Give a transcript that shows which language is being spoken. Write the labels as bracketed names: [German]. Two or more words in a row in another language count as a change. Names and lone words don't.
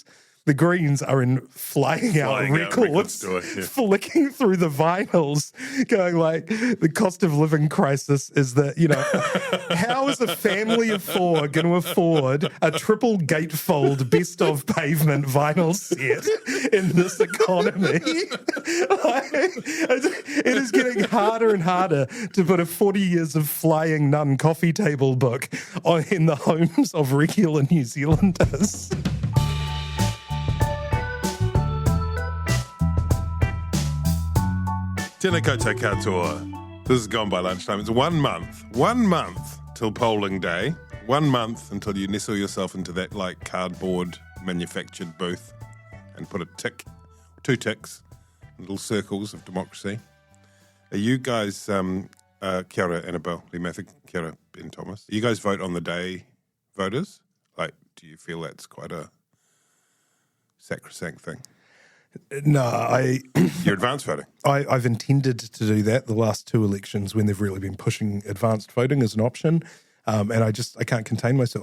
[English] The Greens are in flying out records, flicking through the vinyls, going like, the cost of living crisis is that, how is a family of four going to afford a triple gatefold best of pavement vinyl set in this economy? It is getting harder and harder to put a 40 years of flying nun coffee table book in the homes of regular New Zealanders. [Māori] Tēnā koutou katoa. [English] This is Gone by Lunchtime. It's 1 month till polling day. 1 month until you nestle yourself into that cardboard manufactured booth and put two ticks, little circles of democracy. Are you guys, [Māori] kia ora, Annabelle, Lee Mather, kia ora, [English] Ben Thomas. You guys vote on the day voters? Do you feel that's quite a sacrosanct thing? No, You're advance voting? I've intended to do that the last two elections when they've really been pushing advanced voting as an option, and I can't contain myself.